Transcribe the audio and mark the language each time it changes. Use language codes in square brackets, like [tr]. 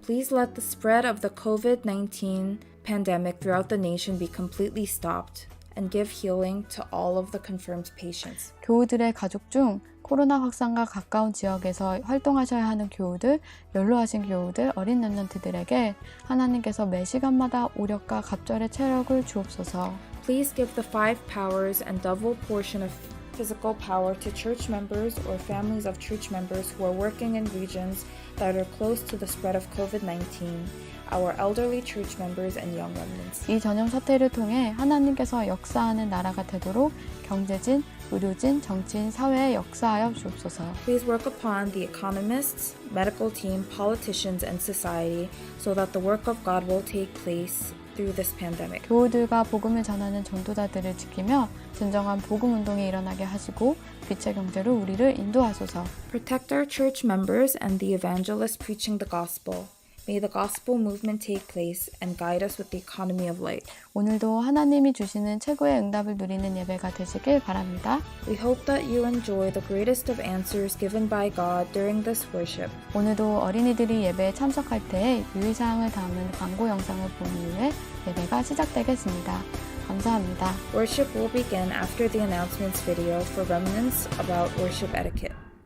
[en] Please let the spread of the COVID-19 pandemic throughout the nation be completely stopped and give healing to all of the confirmed patients. [ko] 교우들의 가족 중 코로나 확산과 가까운 지역에서 활동하셔야 하는 교우들, 연로하신 교우들, 어린 렘넌트들에게 하나님께서 매 시간마다 오력과 갑절의 체력을 주옵소서. [en] Please give the 5 powers and double portion of physical power to church members or families of church members who are working in regions that are close to the spread of COVID-19, our elderly church members and young remnants. [ko] 이 전염 사태를 통해 하나님께서 역사하는 나라가 되도록 경제진, 의료진, 정치인, 사회에 역사하여 주옵소서. [en] Please work upon the economists, medical team, politicians, and society so that the work of God will take place through this pandemic. [ko] 교우들과 복음을 전하는 전도자들을 지키며 진정한 복음 운동이 일어나게 하시고 빛의 경제로 우리를 인도하소서. [en] Protect our church members and the evangelists preaching the gospel. May the gospel movement take place and guide us with the economy of light. [ko] 오늘도 하나님이 주시는 최고의 응답을 누리는 예배가 되시길 바랍니다. [en] We hope that you enjoy the greatest of answers given by God during this worship. [ko] 오늘도 어린이들이 예배에 참석할 때에 유의사항을 담은 광고 영상을 본 이후에 예배가 시작되겠습니다. 감사합니다. [en] Worship will begin after the announcements video for remnants about worship etiquette.